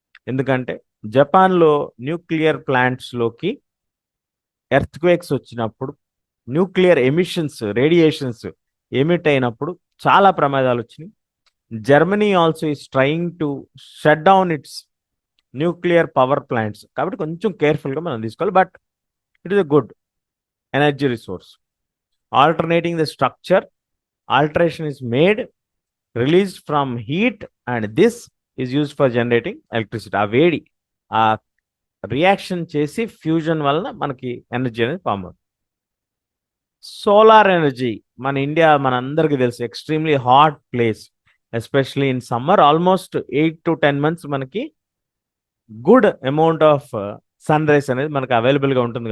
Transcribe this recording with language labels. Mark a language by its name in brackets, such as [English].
[Telugu] ఎందుకంటే జపాన్లో nuclear ప్లాంట్స్లోకి earthquakes వచ్చినప్పుడు, న్యూక్లియర్ ఎమిషన్స్, రేడియేషన్స్ ఎమిట్ అయినప్పుడు చాలా ప్రమాదాలు వచ్చినాయి. [English] Germany also is trying to shut down its nuclear power plants. [Telugu] కాబట్టి కొంచెం కేర్ఫుల్గా మనం తీసుకోవాలి, [English] But it is a good energy resource. Alternating the structure, alteration is made, released from heat, and this is used for generating electricity. [Telugu] ఆ వేడి, ఆ reaction చేసి fusion వలన మనకి ఎనర్జీ అనేది ఫామ్ అవుతుంది. సోలార్ ఎనర్జీ, మన ఇండియా మన అందరికీ తెలుసు extremely hot place, [English] Especially in summer. [Telugu] Almost 8 to 10 months మనకి good amount of sun rice అనేది మనకు అవైలబుల్గా ఉంటుంది.